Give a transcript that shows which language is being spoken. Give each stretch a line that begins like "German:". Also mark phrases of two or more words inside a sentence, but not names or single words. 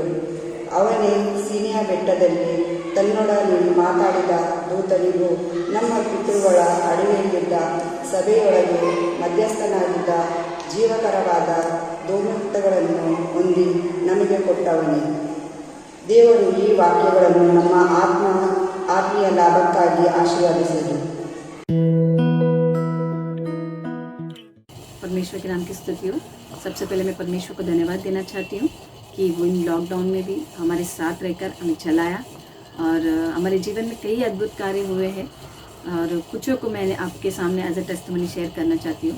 Kannada: ಅವನೇ ಸೀನಾಯ ಬೆಟ್ಟದಲ್ಲಿ ತನ್ನೊಡನೆ ಮಾತಾಡಿದ ದೂತನಿಗೂ ನಮ್ಮ ಪಿತೃಗಳ ಅಡವಿಯಲ್ಲಿದ್ದ ಸಭೆಯೊಳಗೆ ಮಧ್ಯಸ್ಥನಾಗಿದ್ದ ಜೀವಕರವಾದ ಧೂಮುಕ್ತಗಳನ್ನು ಹೊಂದಿ ನಮಗೆ ಕೊಟ್ಟವನೇ. ದೇವರು ಈ ವಾಕ್ಯಗಳನ್ನು ನಮ್ಮ ಆತ್ಮೀಯ ಲಾಭಕ್ಕಾಗಿ ಆಶೀರ್ವದಿಸಿದರು.
Hindi: परमेश्वर के नाम की स्तुति हो। सबसे पहले मैं परमेश्वर को धन्यवाद देना चाहती हूँ कि वो इन लॉकडाउन में भी हमारे साथ रहकर हमें चलाया और हमारे जीवन में कई अद्भुत कार्य हुए हैं और कुछों को मैंने आपके सामने
English: as a testimony
Hindi: शेयर करना चाहती हूँ।